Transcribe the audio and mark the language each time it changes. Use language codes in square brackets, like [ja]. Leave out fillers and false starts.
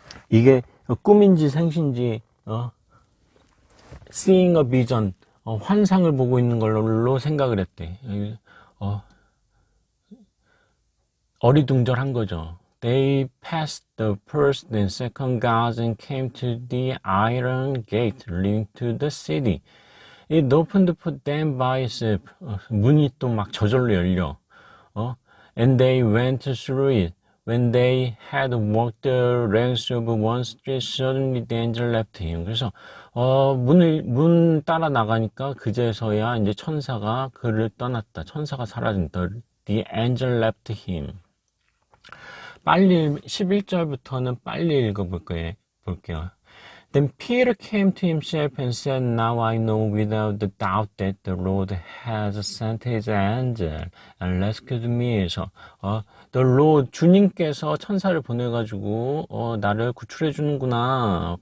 [ko] 이게 꿈인지 생신지 [en] seeing a vision, [ko] 환상을 보고 있는 걸로 생각을 했대. 어리둥절한 거죠. [en] They passed the first and second guards and came to the iron gate leading to the city. It opened for them by itself. [ko] 문이 또 막 저절로 열려. [en] And they went through it. When they had walked the length of one street, suddenly the angel left him. [ko] 그래서 문 따라 나가니까 그제서야 이제 천사가 그를 떠났다. 천사가 사라진다. [en] The angel left him. [ko] 빨리 11절부터는 빨리 읽어볼게요. [en] Then Peter came to himself and said, Now I know without the doubt that the Lord has sent his angel and rescued me. [ko] 그래서 the Lord, 주님께서 천사를 보내가지고 나를 구출해 주는구나.